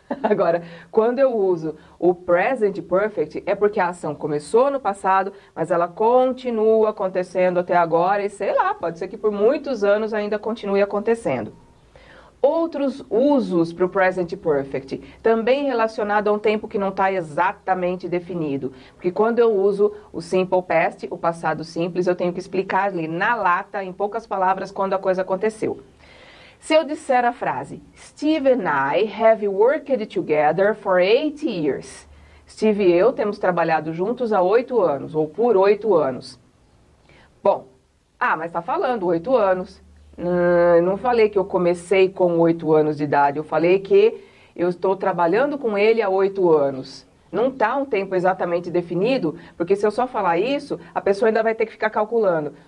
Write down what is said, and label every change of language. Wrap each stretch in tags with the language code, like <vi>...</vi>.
<pt>Agora, quando eu uso o Present Perfect, é porque a ação começou no passado, mas ela continua acontecendo até agora e sei lá, pode ser que por muitos anos ainda continue acontecendo. Outros usos para o Present Perfect, também relacionado a um tempo que não está exatamente definido. Porque quando eu uso o Simple Past, o passado simples, eu tenho que explicar ali na lata, em poucas palavras, quando a coisa aconteceu. Se eu disser a frase,</pt> <en>Steve and I have worked together for 8 years.</en> <pt>Steve e eu temos trabalhado juntos há 8 anos, ou por 8 anos. Bom, mas está falando 8 anos. Não falei que eu comecei com 8 anos de idade, eu falei que eu estou trabalhando com ele há 8 anos. Não está um tempo exatamente definido, porque se eu só falar isso, a pessoa ainda vai ter que ficar calculando.</pt>